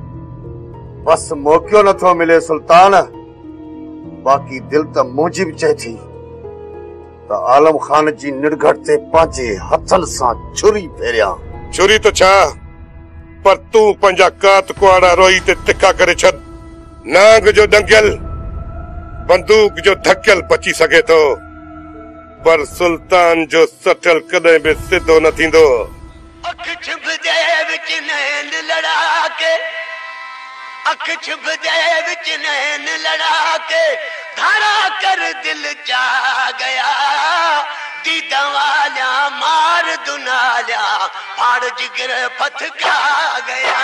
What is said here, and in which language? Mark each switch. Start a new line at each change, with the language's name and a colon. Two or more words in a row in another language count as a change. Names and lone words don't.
Sindhi: बस मौक़ो नथो मिले सुल्तान। बाक़ी दिल त मुंहिंजी बि चए थी त आलम खान जी निड़घट ते पंहिंजे हथनि सां छुरी फेरियां। छुरी तो छा, पर तूं पंहिंजा कात कुआड़ा रोई ते तिखा करे छॾ। नांग जो डंगियल बंदूक जो धकियल बची सघे थो, पर सुल्तान जो सटल कॾहिं बि सिधो न थींदो।
Punjabi: ਅੱਖ ਛਿਭਜੇ ਵਿਚ ਨੈਣ ਲੜਾ ਕੇ, ਅੱਖ ਛਿਭਜੇ ਵਿਚ ਨੈਣ ਲੜਾ ਕੇ ਧਾਰਾ ਕਰ ਦਿਲ ਜਾ ਗਿਆ। ਦੀਦਾ ਵਾਲਿਆ ਮਾਰ ਦੁਨਾਲਿਆ ਫਾੜ ਜਿਗਰ ਪਥ ਖਾ ਗਿਆ।